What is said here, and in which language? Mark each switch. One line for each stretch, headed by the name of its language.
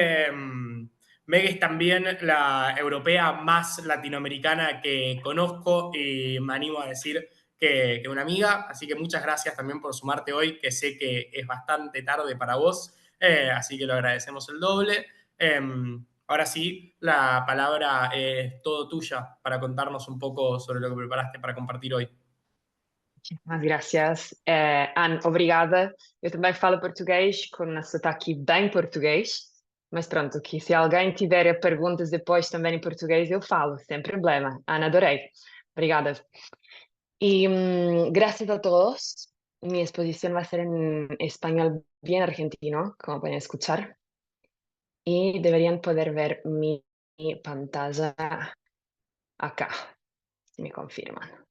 Spanish: Meg es también la europea más latinoamericana que conozco y me animo a decir que una amiga, así que muchas gracias también por sumarte hoy, que sé que es bastante tarde para vos, así que lo agradecemos el doble. Ahora sí, la palabra es todo tuya para contarnos un poco sobre lo que preparaste para compartir hoy. Muchísimas gracias. Anne,
Portuguese: obrigada. Eu também falo português com um sotaque bem português, mas pronto, que se alguém tiver perguntas depois também em português, eu falo, sem problema.
Spanish: Anne,
Portuguese: adorei. Obrigada.
Spanish: Y gracias a todos. Mi exposición va a ser en español bien argentino, como pueden escuchar. Y deberían poder ver mi pantalla acá, si me confirman.